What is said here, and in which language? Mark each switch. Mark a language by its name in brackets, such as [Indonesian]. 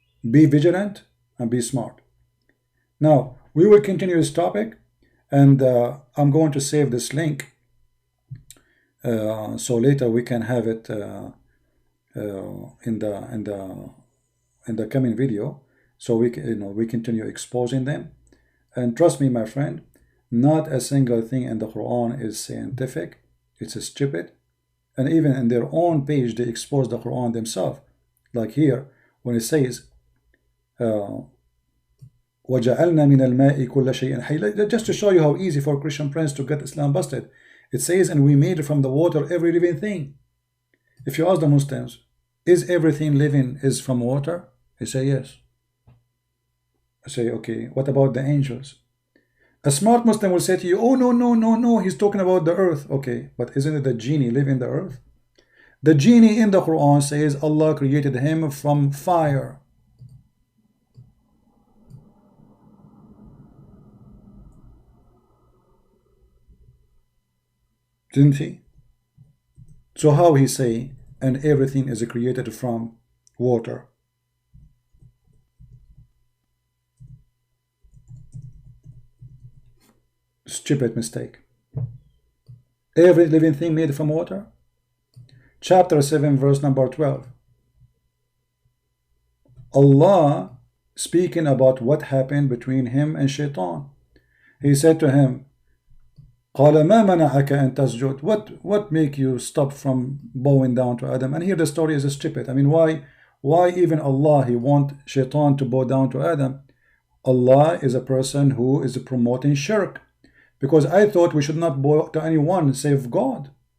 [English] Be vigilant and be smart. Now, we will continue this topic, and I'm going to save this link so later we can have it in the coming video, so we continue exposing them. And trust me, my friend, not a single thing in the Quran is scientific. It's stupid. And even in their own page, they expose the Quran themselves. Like here, when it says, [Arabic] وَجَعَلْنَا مِنَ الْمَاءِ كُلَّ شَيْءٍ حَيٍّ. [English] Just to show you how easy for Christian friends to get Islam busted. It says, and we made from the water every living thing. If you ask the Muslims, is everything living is from water? They say yes. I say, okay, what about the angels? A smart Muslim will say to you, oh, no, he's talking about the earth. Okay, but isn't it the genie live in the earth? The genie in the Quran says Allah created him from fire. Didn't he? So how he say, and everything is created from water? Stupid mistake. Every living thing made from water? Chapter 7, verse number 12. Allah speaking about what happened between him and Shaitan. He said to him, [Arabic] قال ما منعك أن تسجد? [English] What make you stop from bowing down to Adam? And here the story is stupid. I mean, why even Allah, he want Shaitan to bow down to Adam? Allah is a person who is promoting shirk. Because I thought we should not bow to anyone save God.